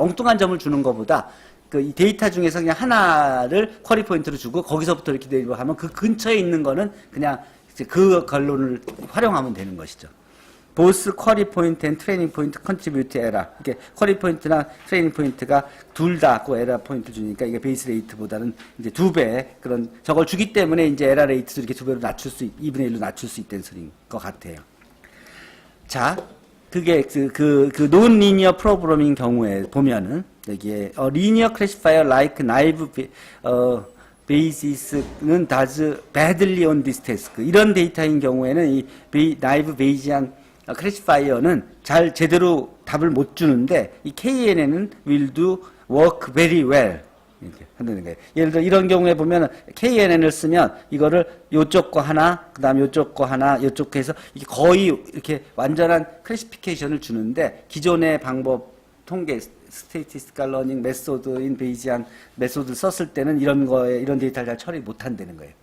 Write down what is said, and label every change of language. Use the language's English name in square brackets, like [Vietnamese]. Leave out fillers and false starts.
[Korean] 엉뚱한 점을 주는 것보다 이 데이터 중에서 그냥 하나를 쿼리 포인트로 주고 거기서부터 이렇게 내려하면 그 근처에 있는 거는 그냥 이제 그 결론을 활용하면 되는 것이죠. both 쿼리 포인트 and 트레이닝 포인트 [English] contribute error. [Korean] 이게 쿼리 포인트나 트레이닝 포인트가 둘 다 그 에러 포인트 주니까 이게 베이스 레이트보다는 이제 2배 그런 저걸 주기 때문에 이제 에러 레이트도 이렇게 2배로 낮출 수 2분의 1로 낮출 수 있다는 소리인 것 같아요. 자, 그게 논 리니어 프로그래밍 경우에 보면은 여기에 [English] linear classifier like naive basis는 does badly on this task. [Korean] 이런 데이터인 경우에는 이 naive Bayesian 클래시파이어는 잘 제대로 답을 못 주는데 이 KNN은 [English] will do work very well [Korean] 이렇게 한다는 거예요. 예를 들어 이런 경우에 보면 KNN을 쓰면 이거를 요쪽 거 하나 그다음 요쪽 거 하나 요쪽 거 해서 이게 거의 이렇게 완전한 클래시피케이션을 주는데 기존의 방법 통계 스테이티스티컬 러닝 메소드인 베이지안 메소드 썼을 때는 이런 데이터를 잘 처리 못 한다는 거예요.